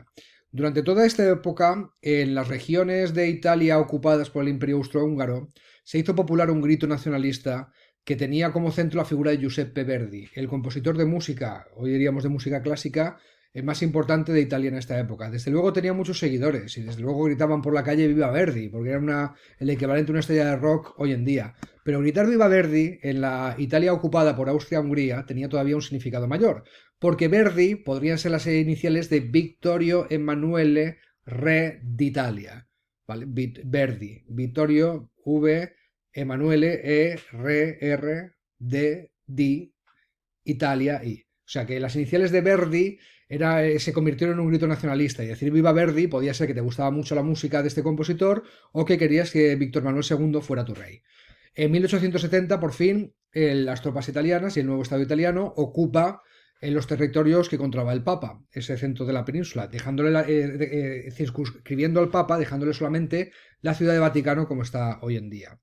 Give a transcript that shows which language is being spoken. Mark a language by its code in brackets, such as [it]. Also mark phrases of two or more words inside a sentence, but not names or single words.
[es] Durante toda esta época, en las regiones de Italia ocupadas por el Imperio Austrohúngaro, se hizo popular un grito nacionalista que tenía como centro la figura de Giuseppe Verdi, el compositor de música, hoy diríamos de música clásica, el más importante de Italia en esta época. Desde luego tenía muchos seguidores y desde luego gritaban por la calle Viva Verdi, porque era el equivalente a una estrella de rock hoy en día. Pero gritar Viva Verdi en la Italia ocupada por Austria-Hungría tenía todavía un significado mayor, porque Verdi podrían ser las iniciales de Vittorio Emanuele Re d'Italia. ¿Vale? Verdi, Vittorio V, Emanuele E, Re, R, D, D, Italia, I. O sea que las iniciales de Verdi se convirtieron en un grito nacionalista y decir Viva Verdi podía ser que te gustaba mucho la música de este compositor o que querías que Víctor Manuel II fuera tu rey. En 1870, por fin, las tropas italianas y el nuevo Estado italiano ocupa en los territorios que controlaba el Papa, ese centro de la península, circunscribiendo al Papa, dejándole solamente la ciudad de Vaticano como está hoy en día.